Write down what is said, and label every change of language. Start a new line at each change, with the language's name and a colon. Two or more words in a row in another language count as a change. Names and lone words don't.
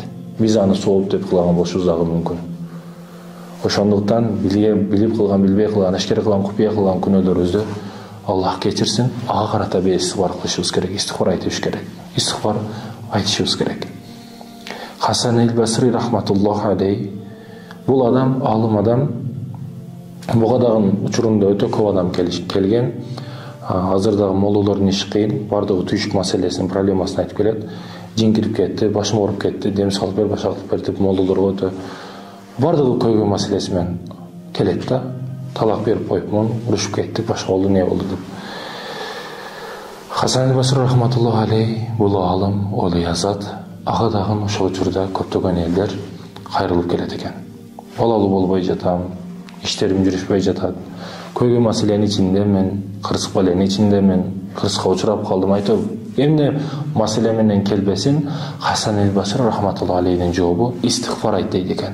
Kyrgyz: Биз аны сооп деп кылган болушубуз дагы мүмкүн. Ошондуктан билип кылган, билбей кылган, ашкер кылган, купуя кылган күнөөлөрүбүздү Аллах кечирсин, ага карата истигфар кылышыбыз керек, истигфар айтышыбыз керек. Истигфар айтышыбыз керек. Хасан эль-Басри
Arabic: رحمة الله عليه,
Kyrgyz: бул адам, алым адам, буга дагы учурунда өтө көп адам келген. Азыр дагы молдолордун иши кыйын, бардыгы түйшүк маселесинин проблемасын айтып келет. Жин кирип кетти, башым ооруп кетти, дем салып бер, баш алып бер деп молдолорго өтө бардыгы көйгөй маселеси менен келет да. Талак берип коюпмун, урушуп кеттик, башка болду, не болду деп. Хасан эль-Басри
Arabic: رحمة الله عليه,
Kyrgyz: бул алым, олу язат. Ага дагы ошол учурда көптөгөн элдер кайрылып келет экен. Балалуу болбой жатам, иштерим жүрүшпөй жатат. Көйгөй маселенин ичиндемин, кырсык баленин ичиндемин, кырсыкка учурап калдым айтып. Эмне маселе менен келбесин, Хасан эль-Басри
Arabic: رحمة الله عليه
Kyrgyz: жообу истигфар айт дейт экен.